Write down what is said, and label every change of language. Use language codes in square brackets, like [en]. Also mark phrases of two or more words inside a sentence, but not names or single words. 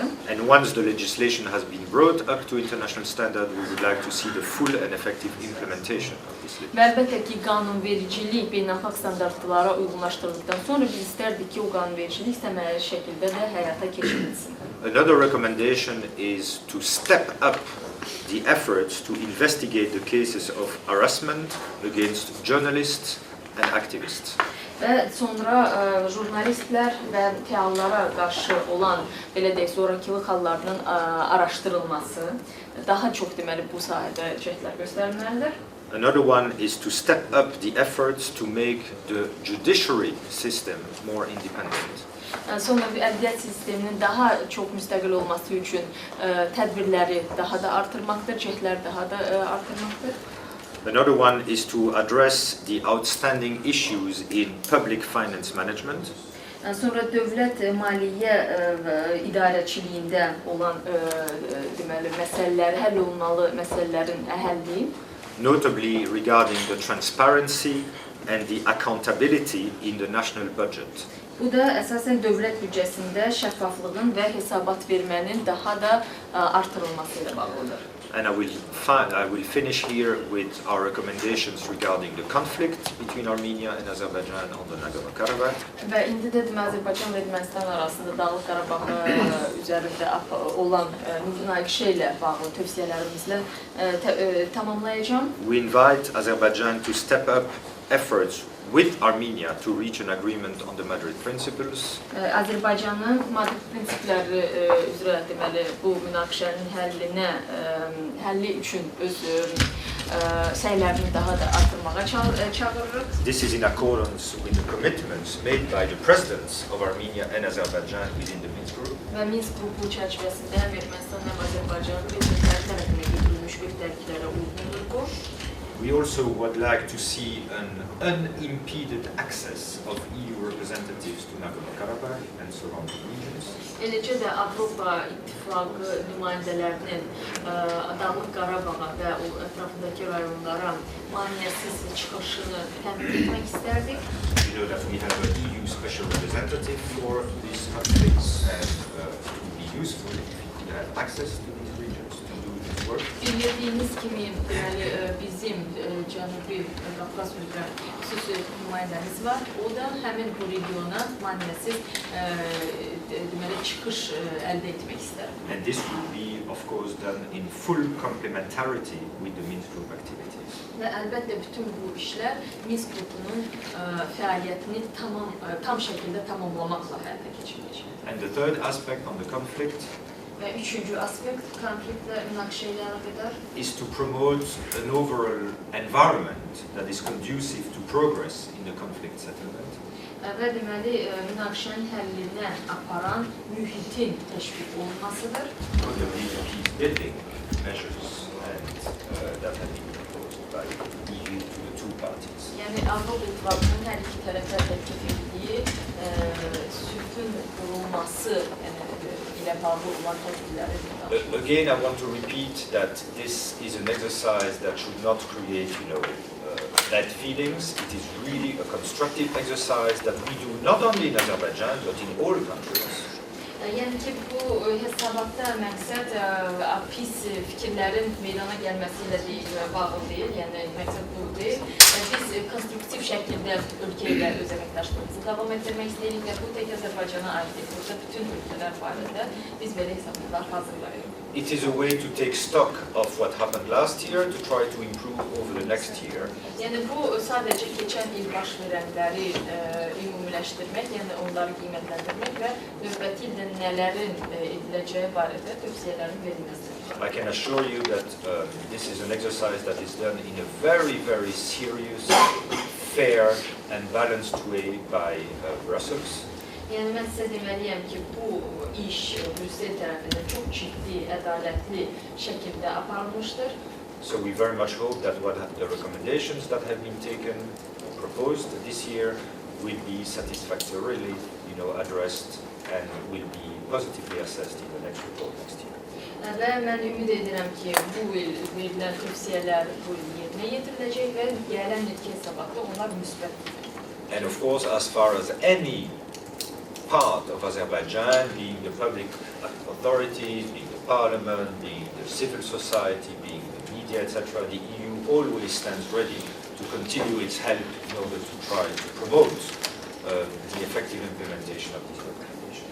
[en] And once the legislation has been brought up to international standard, we would like to see the full and effective implementation of this legislation. [az] Və əlbəttə ki, qanunvericilik beynəlxalq standartlara uyğunlaşdırıldıqdan sonra biz istərdik ki, o qanunvericilik səmərəli şəkildə də həyata keçirilsin. [en] Another recommendation is to step up the efforts to investigate the cases of harassment against journalists and activists. [az] Və sonra jurnalistlər və fəallara qarşı olan, belə deyək, zorakılıq hallarının araşdırılması, daha çox deməli bu sahədə cəhdlər göstərilməlidir. [en] Another one is to step up the efforts to make the judiciary system more independent. [az] Sonra ədliyyat sisteminin daha çox müstəqil olması üçün tədbirləri daha da artırmaqdır, cəhdlər daha da artırmaqdır. [en] Another one is to address the outstanding issues in public finance management. [az] Sonra dövlət maliyyə idarəçiliyində olan deməli məsələləri, həll olunmalı məsələlərin əhəlliyi. [en] Notably regarding the transparency and the accountability in the national budget. [az] Bu da əsasən dövlət büdcəsində şəffaflığın və hesabat vermənin daha da artırılması ilə bağlıdır. [en] And I will finish here with our recommendations regarding the conflict between Armenia and Azerbaijan on the Nagorno-Karabakh. [az] Və indi də Azərbaycan və Ermənistan arasında Dağlıq Qarabağ üzərində olan münaqişə ilə bağlı tövsiyələrimizlə tamamlayacağım. [en] We invite Azerbaijan to step up efforts with Armenia to reach an agreement on the Madrid principles. [az] Azərbaycanın Madrid prinsipləri üzrə deməli bu münaqişənin həlli üçün öz səylərini daha da artırmağa çağırırıq. [en] This is in accordance with the commitments made by the presidents of Armenia and Azerbaijan within the Minsk group. [az] Və Minsk qrupu çərçivəsində həm Ermənistan həm Azərbaycan prezidentləri tərəfindən götürülmüş öhdəliklərə uyğundur bu. [en] We also would like to see an unimpeded access of EU representatives to Nagorno-Karabakh and surrounding regions. [az] Eləcə də Avropa İttifaqı nümayəndələrinin Dağlıq Qarabağa və o ətrafındakı rayonlara maneəsiz çıxışını təmin etmək istərdik. [en] We know that we have an EU special representative for these conflicts and it would be useful if we could have access to these regions to do this work. [az] Bildiyiniz kimi bizim Cənubi Qafqaz üzrə xüsusi nümayəndəmiz var. O da həmin bu regiona maneəsiz çıxış əldə etmək istər. [en] And this will be, of course, done in full complementarity with the Minsk group activities. [az] Və əlbəttə bütün bu işlər Minsk qrupunun fəaliyyətini tam şəkildə tamamlamaqla həyata keçiriləcək. [en] And the third aspect on the conflict [az] Və üçüncü aspekt konfliktlə münaqişə ilə əlaqədar [en] is to promote an overall environment that is conducive to progress in the conflict settlement. [az] Və deməli münaqişənin həllinə aparan mühitin təşviq olunmasıdır. [en] Notably the peace building measures that have been proposed by the EU to the two parties. [az] Yəni Avropa İttifaqının hər iki tərəfə təklif etdiyi etdiyi sülhün qurulması ilə bağlı olan tədbirləri. [en] Again, I want to repeat that this is an exercise that should not create, bad feelings. It is really a constructive exercise that we do not only in Azerbaijan but in all countries. [az] Yəni ki, bu hesabatda məqsəd pis fikirlərin meydana gəlməsi ilə bağlı deyil, yəni məqsəd bu deyil. Biz konstruktiv şəkildə ölkə ilə öz əməkdaşlığımızı davam etdirmək istəyirik və bu tək Azərbaycana aid deyil. Burada bütün ölkələr barədə biz belə hesabatlar hazırlayırıq. [en] It is a way to take stock of what happened last year to try to improve over the next year. [az] Yəni bu sadəcə keçən il baş verənləri ümumiləşdirmək, yəni onları qiymətləndirmək və növbəti ildə nələrin ediləcəyi barədə tövsiyələrin verilməsidir. [en] I can assure you that this is an exercise that is done in a very, very serious, fair and balanced way by Brussels. [az] Yəni mən sizə deməliyəm ki, bu iş Brüssel tərəfindən çox ciddi, ədalətli şəkildə aparılmışdır. [en] So we very much hope that the recommendations that have been taken, proposed this year, will be satisfactorily, addressed and will be positively assessed in the next report next year. [az] Və mən ümid edirəm ki, bu il verilən tövsiyələr bu il yerinə yetiriləcək və gələn ilki hesabatda onlar müsbət. [en] And of course, as far as any part of Azerbaijan, being the public authorities, being the parliament, being the civil society, being the media, etc., the EU always stands ready to continue its help in order to try to promote the effective implementation of these recommendations.